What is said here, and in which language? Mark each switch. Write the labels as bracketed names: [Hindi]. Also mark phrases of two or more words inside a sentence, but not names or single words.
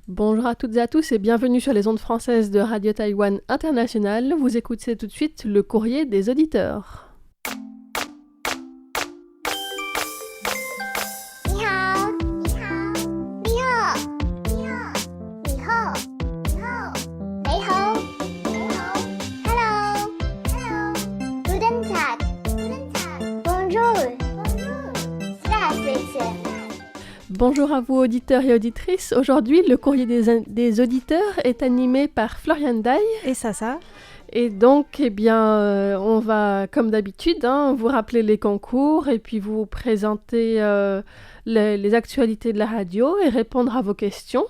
[French] Bonjour à toutes et à tous et bienvenue sur les ondes françaises de Radio Taïwan International. Vous écoutez tout de suite le courrier des auditeurs. [Chinese] 你好，你好，你好，你好，你好，你好，你好，你好， [English] Hello, Hello, [German] Guten Tag, Guten Tag, [French] Bonjour, Bonjour, [German] Здравствуйте. [French] Bonjour à vous auditeurs et auditrices. Aujourd'hui, le courrier des auditeurs est animé par Florian Dai. Et ça. Et donc, on va, comme d'habitude, vous rappeler les concours et puis vous présenter les actualités de la radio et répondre à vos questions.